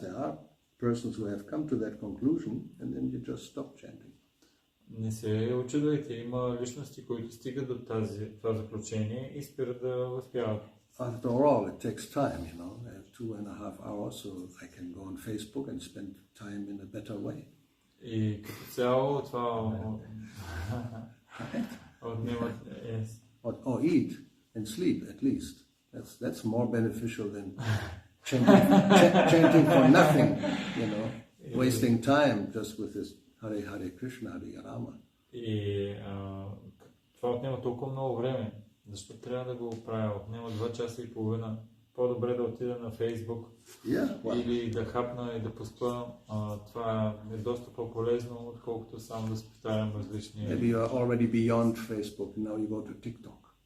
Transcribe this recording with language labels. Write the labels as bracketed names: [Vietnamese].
[English] There are persons who have come to that conclusion and then you just stop chanting. [Bulgarian] Не се очудвайте, има личности, които стигат до това заключение и спират да възпяват. [English] After all, it takes time, 2.5 hours, so I can go on Facebook and spend time in a better way. [Bulgarian] И като цяло това отнема... [English] Or eat and sleep at least. That's more beneficial than chanting for nothing, wasting time just with this Hare Hare Krishna, Hare Rama. [Bulgarian] И това отнема толкова много време. Защо трябва да го правя? Отнема 2 часа и половина. По-добре да отида на Фейсбук или да хапна и да поспа. Това е доста по-полезно, отколкото само да се повтарям различни... [English] Maybe you are already beyond Facebook, now you go to TikTok.